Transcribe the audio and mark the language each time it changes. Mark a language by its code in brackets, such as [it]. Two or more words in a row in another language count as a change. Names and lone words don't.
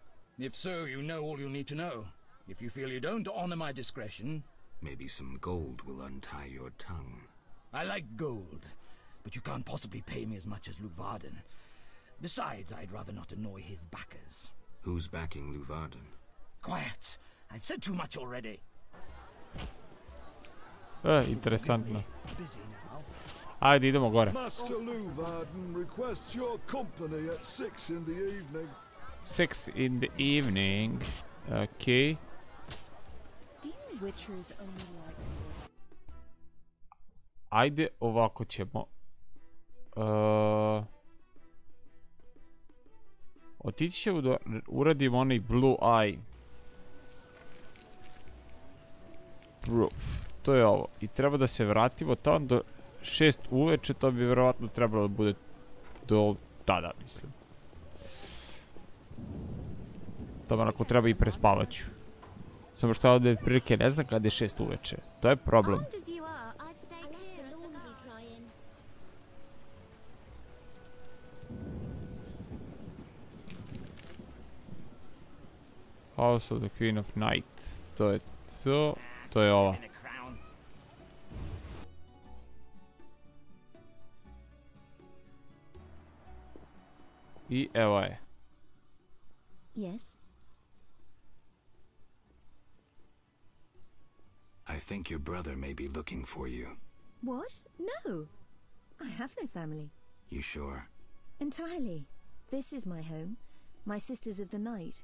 [en] If so, you know all you need to know. If you feel you don't honor my discretion... Maybe some gold will untie your tongue. I like gold, but you can't possibly pay me as much as Luvarden. Besides, I'd rather not annoy his backers. Who's backing Luvarden? Quiet! I've said too much already. [sr] Interesantno. Ajde, idemo gore. [en] Master Luvarden requests your company at 6 in the evening. 6 in the evening. Okay. Do you witchers only like swords? [sr] Ajde, ovako ćemo. Otići ćemo da uradimo onaj [en] blue eye. [sr] Proof. To je ovo. I treba da se vratimo tamo do 6 uveče. To bi vjerovatno trebalo da bude do tada, mislim. Tamo ako treba i prespavaću. Samo što ovdje prilike ne znam kada je 6 uveče. To je problem. [en] House of the Queen of Night. [sr] To je to. To je ovo. I evo je. [en] Yes. I think your brother may be looking for you. What? No. I have no family. You sure? Entirely. This is my home. My sisters of the night.